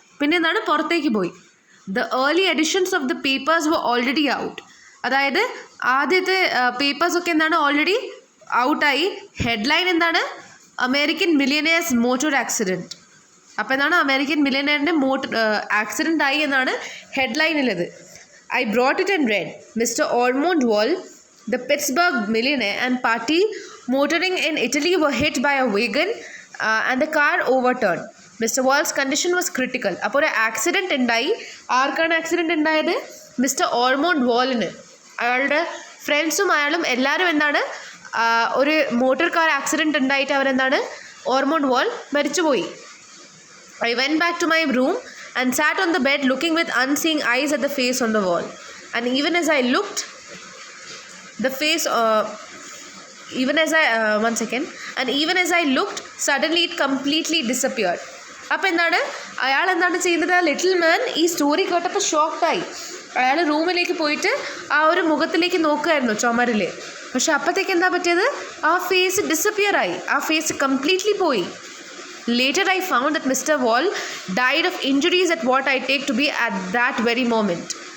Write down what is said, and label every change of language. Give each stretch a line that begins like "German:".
Malayalam: പിന്നെ എന്താണ് പുറത്തേക്ക് പോയി.
English: The early editions of the papers were already out.
Malayalam: അതായത് ആദ്യത്തെ പേപ്പേഴ്സൊക്കെ എന്താണ് ഓൾറെഡി ഔട്ടായി. ഹെഡ്ലൈൻ എന്താണ്
English: American millionaire's motor accident.
Malayalam: അപ്പോൾ എന്താണ് അമേരിക്കൻ മില്യനേറിൻ്റെ ആക്സിഡൻ്റ് ആയി എന്നാണ് ഹെഡ്ലൈനിലത്.
English: I brought it and read. Mister Ormond Wall, the Pittsburgh millionaire and party motoring in Italy were hit by a wagon and the car overturned. Mr. Wall's condition was critical.
Malayalam: അപ്പോൾ ഒരു accident ഉണ്ടായി. ആർക്കാണ് accident ഉണ്ടായത്? Mister ഓർമോണ്ട് വാളിന്. അയാളുടെ ഫ്രണ്ട്സും അയാളും എല്ലാവരും എന്താണ് ഒരു മോട്ടോർ കാർ ആക്സിഡൻറ്റ് ഉണ്ടായിട്ട് അവരെന്താണ് ഓർമോണ്ട് വാൾ മരിച്ചുപോയി.
English: I went back to my room and sat on the bed looking with unseeing eyes at the face on the wall. And even as I looked, the face even as I and even as I looked, suddenly it completely disappeared.
Malayalam: അപ്പോൾ എന്താണ് അയാൾ എന്താണ് ചെയ്യുന്നത്, little മാൻ ഈ story കേട്ടപ്പോൾ ഷോക്കായി. അയാൾ റൂമിലേക്ക് പോയിട്ട് ആ ഒരു മുഖത്തിലേക്ക് നോക്കുമായിരുന്നു ചുമരിൽ. പക്ഷെ അപ്പോഴത്തേക്ക് എന്താ പറ്റിയത്, ആ ഫേസ് ഡിസപ്പിയർ ആയി, ആ ഫേസ് കംപ്ലീറ്റ്ലി പോയി.
English: Later I found that Mr. Wall died of injuries at what I take to be at that very moment.